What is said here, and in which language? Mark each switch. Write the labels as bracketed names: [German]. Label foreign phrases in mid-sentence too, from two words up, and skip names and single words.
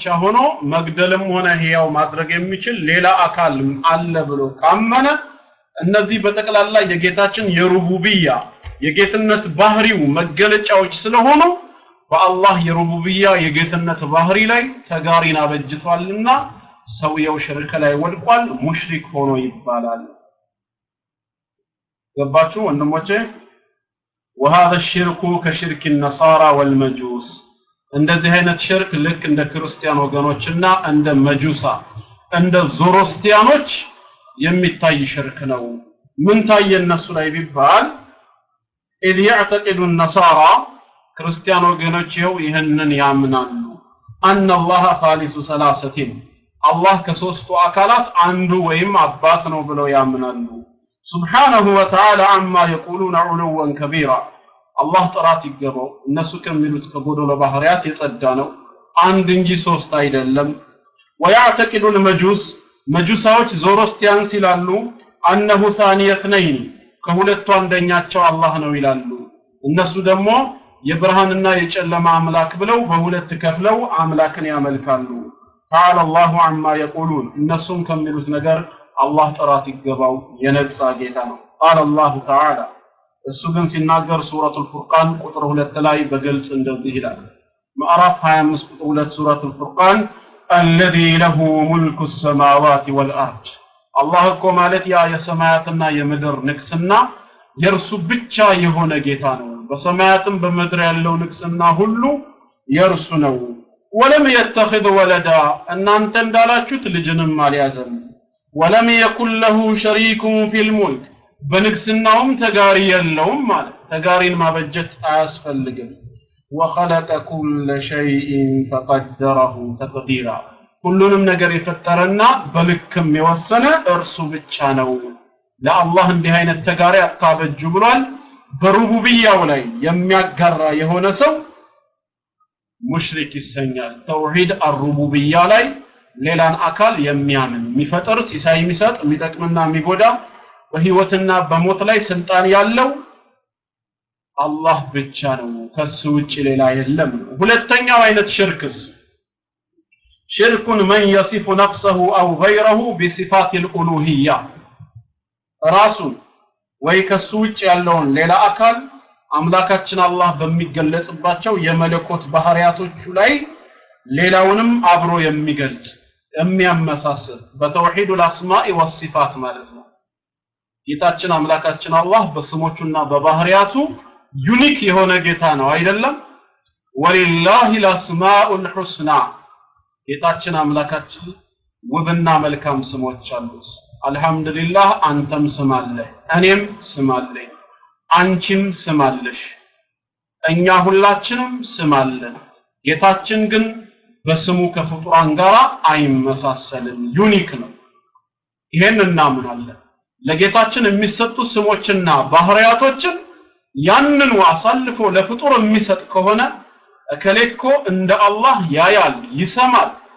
[Amharic] ሆኖ መግደልም ሆነ ህያው ማድረግ የሚችል ሌላ አካል አለ ብሎ ካመነ እነዚህ በተቀላላ የጌታችን የሩቡብያ የጌትነት ባህሪው መገለጫዎች ስለሆኑ በአላህ የሩቡብያ የጌትነት ባህሪ ላይ ተጋሪን አበጅቷልና ሰውየው ሽርክ ላይ ወድቋል ሙሽሪክ ሆኖ ይባላል ገባችሁ ወንድሞቼ وهذا [Arabic] الشرك كشرك النصارى والمجوس [Amharic] እንደዚህ አይነት ሽርክ ልክ እንደ ክርስቲያን ወገኖችና እንደ መጁሳ እንደ ዞሮስቲያኖች የሚታይ ሽርክ ነው ምን ታየ እነሱ ላይ ቢባል [Arabic] إذ يعتقد النصارى [Amharic] ክርስቲያን ወገኖች ይህንን ያምናሉ [Arabic] أن الله ثالث ثلاثة [Amharic] الله ከሶስቱ አካላት አንዱ ወይም አባት ነው ብለው ያምናሉ [Arabic] سبحانه وتعالى عما يقولون علوا كبيرا [Amharic] الله ጥራት ይገባው እነሱ ከሚሉት ከጎዶሎ ባህሪያት የጸዳ ነው አንድ እንጂ ሶስት አይደለም [Arabic] ويعتقد المجوس [Amharic] መጁሳዎች ዞሮስቲያን ሲላሉ [Arabic] أنه ثاني اثنين [Amharic] ከሁለቱ አንደኛቸው አላህ ነው ይላሉ እነሱ ደግሞ የብርሃንና የጨለማ አምላክ ብለው በሁለት ከፍለው አምላክን ያመልካሉ [Arabic] تعالى الله عما يقولون [Amharic] እነሱም ከሚሉት ነገር الله ጥራት ይገባው የነጻ ጌታ ነው [Arabic] قال الله تعالى [Amharic] እሱ ግን ሲናገር ሱረቱል ፉርቃን ቁጥር 2 ላይ በግልጽ እንደዚህ ይላል ምዕራፍ 25 ቁጥር 2 ሱረቱል ፉርቃን [Arabic] الذي له ملك السماوات والارض [Amharic] الله እኮ ማለት ያ የሰማያትና የምድር ንግስና የርሱ ብቻ የሆነ ጌታ ነው በሰማያትም በምድር ያለው ንግስና ሁሉ የርሱ ነው [Arabic] ولم يتخذ ولدا [Amharic] እናንተ እንዳላችሁት ልጅንም አልያዘም [Arabic] ولم يكن له شريك في الملك [Amharic] በንግስናውም ተጋሪ የለውም ማለት ተጋሪን ማበጀት አያስፈልግም [Arabic] وخلق كل شيء فقدره تقديرا [Amharic] ሁሉንም ነገር የፈጠረና በልክም የወሰነ እርሱ ብቻ ነው ለአላህ እንዲህ አይነት ተጋሪ አታበጁ ብሏል በሩቡብያው ላይ የሚያጋራ የሆነ ሰው ሙሽሪክ ይሰኛል ተውሂድ አርቡብያ ላይ ሌላን አካል የሚያምን የሚፈጥር ሲሳይ የሚሰጥ የሚጠቅምና የሚጎዳ በህይወትና በሞት ላይ ስልጣን ያለው አላህ ብቻ ነው ከሱ ውጪ ሌላ የለም ሁለተኛው አይነት ሽርክስ ሽርኩን [Arabic] من يصف نفسه او غيره بصفات الالوهيه [Amharic] ራሱን ወይ ከሱ ውጪ ያለውን ሌላ አካል አምላካችን አላህ በሚገለጽባቸው የመለኮት ባህሪያቶቹ ላይ ሌላውንም አብሮ የሚገልጽ የሚያመሳስል በተውሂድ [Arabic] الاسماء والصفات [Amharic] ማለት ነው ጌታችን አምላካችን አላህ በስሞቹና በባህሪያቱ ዩኒክ የሆነ ጌታ ነው አይደለም ወሊላሂ [Arabic] الاسماء الحسنى [Amharic] ጌታችን አምላካችን ውብና መልካም ስሞች አሉት አልহামዱሊላህ አንተም ስማለህ እኔም ስማለኝ አንቺም ስማለሽ እኛ ሁላችንም ስማለን ጌታችን ግን በስሙ ከፍጡራን ጋር አይመሳሰልም ዩኒክ ነው ይሄን እናምናለን ለጌታችን የሚሰጡ ስሞችና ባህሪያቶችን ያንኑ አሳልፎ ለፍጡር የሚሰጥ ከሆነ እከሌኮ እንደ አላህ ያያል ይሰማል